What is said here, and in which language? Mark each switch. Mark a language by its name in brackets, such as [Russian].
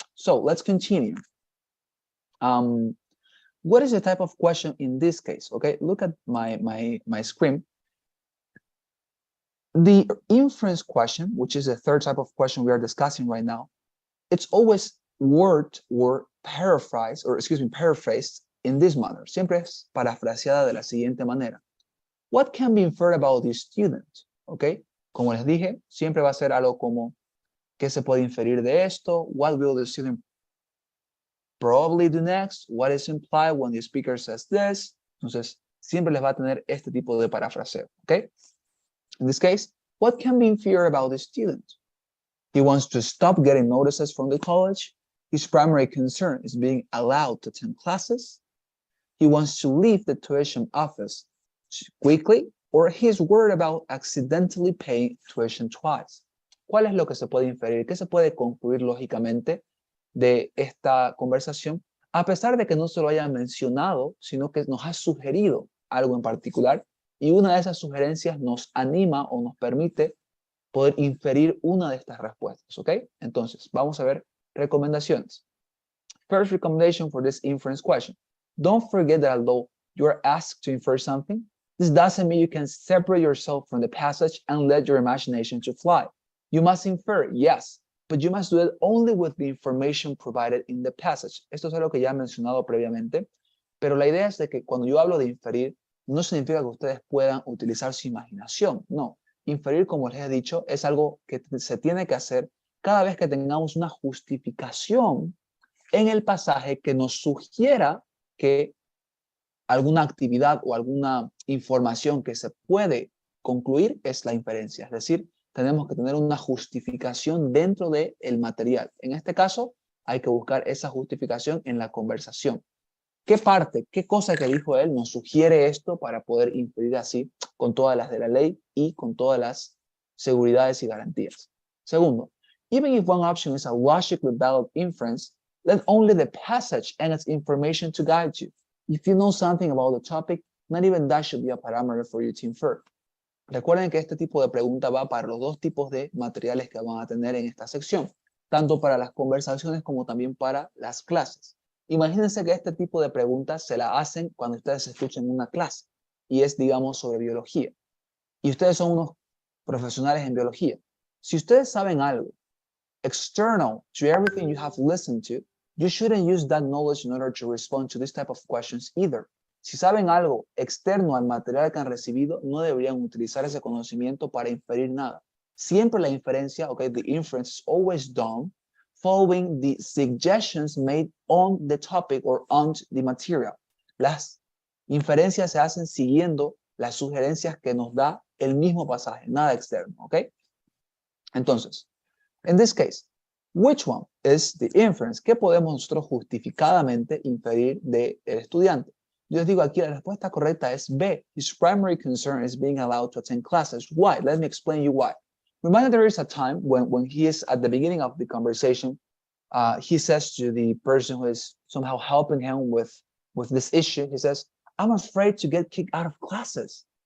[English] So let's continue. What is the type of question in this case? Okay, look at my screen. The inference question, which is the third type of question we are discussing right now, it's always word or paraphrased in this manner. [Spanish] Siempre es parafraseada de la siguiente manera. [English] What can be inferred about the student? [Spanish] Okay, como les dije, siempre va a ser algo como ¿qué se puede inferir de esto? [English] What will the student probably do next? What is implied when the speaker says this? [Spanish] Entonces, siempre les va a tener este tipo de parafraseo, okay? [English] In this case, what can be inferred about the student? He wants to stop getting notices from the college. His primary concern is being allowed to attend classes. He wants to leave the tuition office quickly, or he's worried about accidentally paying tuition twice. [Spanish] ¿Cuál es lo que se puede inferir? ¿Qué se puede concluir lógicamente de esta conversación? A pesar de que no se lo haya mencionado, sino que nos ha sugerido algo en particular, y una de esas sugerencias nos anima o nos permite poder inferir una de estas respuestas, ¿ok? Entonces, vamos a ver recomendaciones. [English] First recommendation for this inference question. Don't forget that although you are asked to infer something, this doesn't mean you can separate yourself from the passage and let your imagination to fly. You must infer, yes, but you must do it only with the information provided in the passage. [Spanish] Esto es algo que ya he mencionado previamente, pero la idea es de que cuando yo hablo de inferir, no significa que ustedes puedan utilizar su imaginación, no. Inferir, como les he dicho, es algo que se tiene que hacer cada vez que tengamos una justificación en el pasaje que nos sugiera que alguna actividad o alguna información que se puede concluir es la inferencia. Es decir, tenemos que tener una justificación dentro del material. En este caso, hay que buscar esa justificación en la conversación. ¿Qué parte, qué cosa que dijo él nos sugiere esto para poder inferir así con todas las de la ley y con todas las seguridades y garantías? [English] Segundo, even if one option is a logically valid inference, let only the passage and its information to guide you. If you know something about the topic, not even that should be a parameter for you to infer. [Spanish] Recuerden que este tipo de pregunta va para los dos tipos de materiales que van a tener en esta sección, tanto para las conversaciones como también para las clases. Imagínense que este tipo de preguntas se la hacen cuando ustedes escuchen una clase y es, digamos, sobre biología. Y ustedes son unos profesionales en biología. Si ustedes saben algo [English] external to everything you have listened to, you shouldn't use that knowledge in order to respond to this type of questions either. [Spanish] Si saben algo externo al material que han recibido, no deberían utilizar ese conocimiento para inferir nada. Siempre la inferencia, [English] okay, the inference is always done following the suggestions made on the topic or on the material. [Spanish] Las inferencias se hacen siguiendo las sugerencias que nos da el mismo pasaje, nada externo, ¿ok? [English] Entonces, in this case, which one is the inference? [Spanish] ¿Qué podemos nosotros justificadamente inferir del estudiante? Yo les digo aquí, la respuesta correcta es B. [English] His primary concern is being allowed to attend classes. Why? Let me explain you why. Remember, there is a time when he is at the beginning of the conversation, he says to the person who is somehow helping him with this issue, he says, I'm afraid to get kicked out of classes.